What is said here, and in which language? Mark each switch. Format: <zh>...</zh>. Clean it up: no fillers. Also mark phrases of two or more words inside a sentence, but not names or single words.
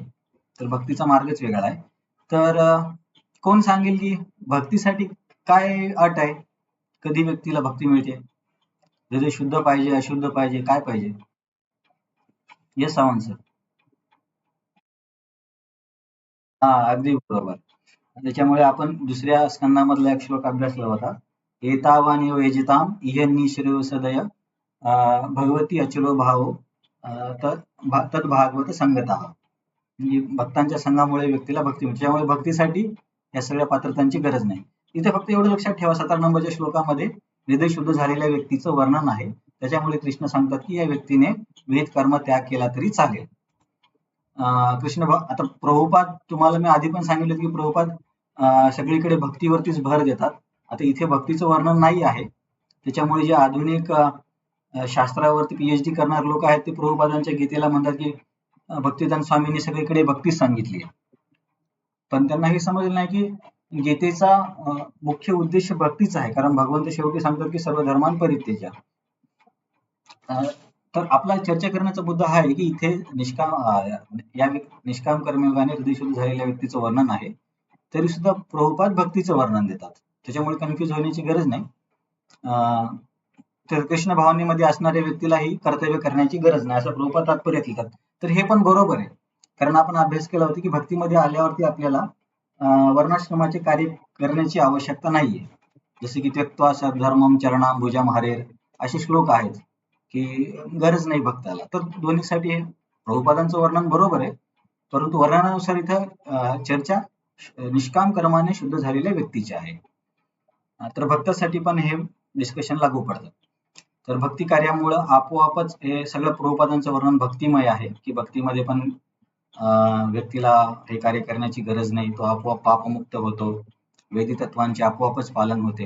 <mr>तर भक्तीचा मार्गच वेगळा आहे. तर कोण सांगेल की भक्तीसाठी काय अट आहे? कधी व्यक्तीला भक्ती मिळते? हृदय शुद्ध पाहिजे, अशुद्ध पाहिजे, काय पाहिजे? येस, सावंत सर. अगदी बरोबर. त्याच्यामुळे आपण दुसऱ्या स्कंदामधला एक श्लोक अभ्यासला होता.</mr> <sa>एतावानी वेजिताम इह सदय भगवती अचलो भाव तत् भागवत संगतः.</sa> <mr>म्हणजे भक्तांच्या संघामुळे व्यक्तीला भक्ती मिळते. त्यामुळे भक्तीसाठी या सगळ्या पात्रतांची गरज नाही. इथे फक्त एवढं लक्षात ठेवा, 17 नंबरच्या श्लोकामध्ये हृदय शुद्ध झालेल्या व्यक्तीचं वर्णन आहे. त्याच्यामुळे कृष्ण सांगतात की या व्यक्तीने विहित कर्म त्याग केला तरी चालेल. आता प्रभुपाद, तुम्हाला मी आधी पण सांगितलं की प्रभुपाद सगळीकडे भक्तीवरतीच भर देतात. आता इथे भक्तीचं वर्णन नाही आहे, त्याच्यामुळे जे आधुनिक शास्त्रावरती पीएचडी करणारे लोक आहेत, ते प्रभुपादांच्या गीतेला म्हणतात की भक्तिदान स्वामींनी सगळीकडे भक्तीच सांगितली आहे. पण त्यांना हे समजलं नाही की गीतेचा मुख्य उद्देश भक्तीच आहे, कारण भगवंत शेवटी सांगतात की</mr> <sa>सर्व धर्मान परित्यज्य.</sa> <mr>तर आपला चर्चा करण्याचा मुद्दा हा आहे की इथे निष्काम कर्मयोगाने हृदयशुद्ध झालेल्या व्यक्तीचं वर्णन आहे, तरी सुद्धा प्रभुपाद भक्तीचं वर्णन देतात. त्याच्यामुळे कन्फ्युज होण्याची गरज नाही. तर कृष्ण भावनेमध्ये असणाऱ्या व्यक्तीलाही कर्तव्य करण्याची गरज नाही, असं प्रभुपाद तात्पर्य लिहितात. तर हे पण बरोबर आहे, कारण आपण अभ्यास केला होता की भक्तीमध्ये आल्यावरती आपल्याला वर्णाश्रमाचे कार्य करण्याची आवश्यकता नाहीये. जसे की</mr> <sa>त्यक्त्वा सर्वधर्मं चरणां भुजं हरेर,</sa> <mr>असे श्लोक आहेत की गरज नाही भक्ताला. तर दोन्हीसाठी प्रभुपादांचं वर्णन बरोबर आहे, परंतु वर्णनानुसार इथं चर्चा निष्काम कर्माने शुद्ध झालेल्या व्यक्तीची आहे. तर भक्तासाठी पण हे डिस्कशन लागू पडतं. तर भक्ती कार्यामुळं आपोआपच हे सगळं प्रभुपादांचं वर्णन भक्तिमय आहे, की भक्तीमध्ये पण व्यक्तीला हे कार्य करण्याची गरज नाही, तो आपोआप पापमुक्त होतो, वेदी तत्वांचे आपोआपच पालन होते.</mr>